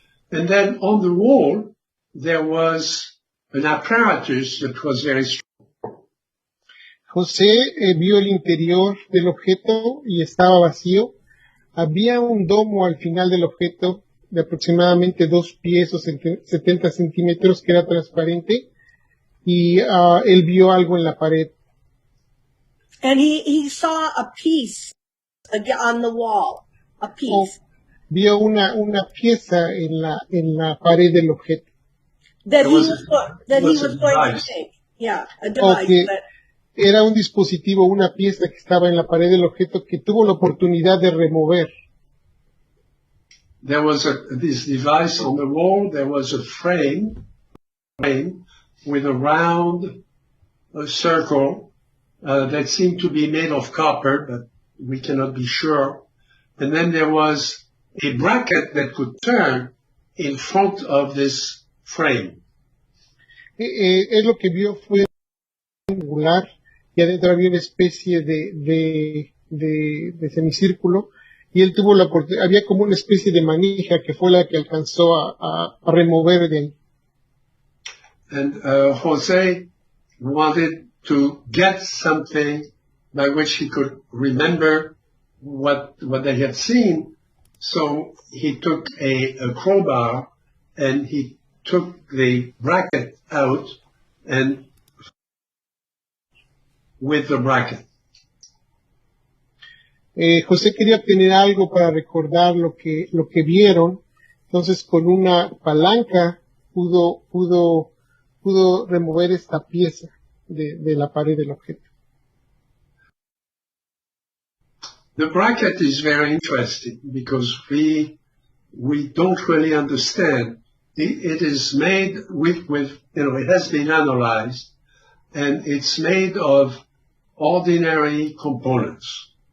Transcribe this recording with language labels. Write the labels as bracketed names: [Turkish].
[English] And then on the wall, there was an apparatus that was very strong. [Spanish] José vio el interior del objeto y estaba vacío. Había un domo al final del objeto de aproximadamente 2 pies o 70 centímetros que era transparente y él vio algo en la pared. [English] And he saw a piece on the wall, a piece. [Spanish] Vio una pieza en la pared del objeto. [English] That he was a going to device. take. Yeah, a device. Okay. But [Spanish] Era un dispositivo, una pieza que estaba en la pared del objeto que tuvo la oportunidad de remover. [English] There was this device on the wall. There was a frame with a round circle that seemed to be made of copper, but we cannot be sure. And then there was a bracket that could turn in front of this frame. [Spanish] Él lo que vio fue angular y adentro había una especie de semicírculo y él tuvo la oportunidad, había como una especie de manija que fue la que alcanzó a remover de ahí. [English] And Jose wanted to get something by which he could remember what they had seen. So he took a crowbar and he took the bracket out and with the bracket. [Spanish] José quería obtener algo para recordar lo que vieron, entonces con una palanca pudo remover esta pieza de la pared del objeto. [English] The bracket is very interesting because we don't really understand. It is made with it has been analyzed, and it's made of ordinary components.